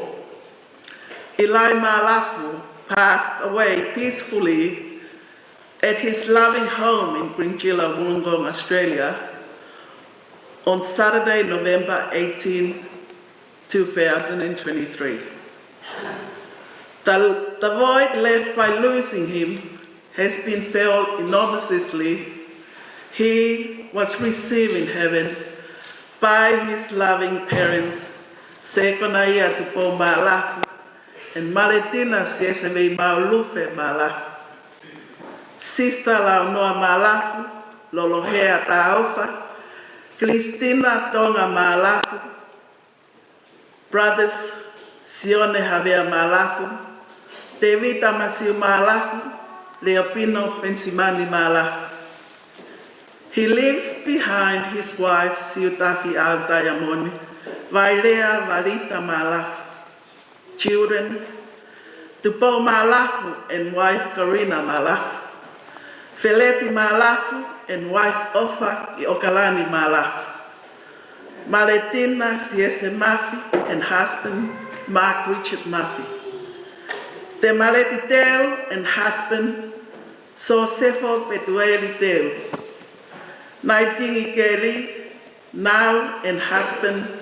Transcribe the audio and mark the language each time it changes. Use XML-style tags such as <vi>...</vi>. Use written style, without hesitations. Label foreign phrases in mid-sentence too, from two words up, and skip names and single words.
<en>ILai Malafu passed away peacefully at his loving home in Grinchilla, Wollongong, Australia on Saturday, November 18, 2023. The void left by losing him has been felt enormously. He was received in heaven by his loving parents, Sekona ia tupo Malafu, and Maletina sieseve Maulufe Malafu. Sister Launoa Malafu, Lolohea Taofa, Cristina Tonga Malafu, Brothers Sione Javier Malafu, Tevita Masiu Malafu, Leopino Pensimani Malafu. He leaves behind his wife Siutafi Altayamoni, Vailea Valita Malafu, children, Tupo Malafu and wife Karina Malafu, Feleti Malafu and wife Ofa Iokalani Malafu, Maletina Siese Mafi and husband Mark Richard Mafi, Te Maleti Teo and husband Sosefo Petueli Teo, Naitingi Kelly now and husband</en>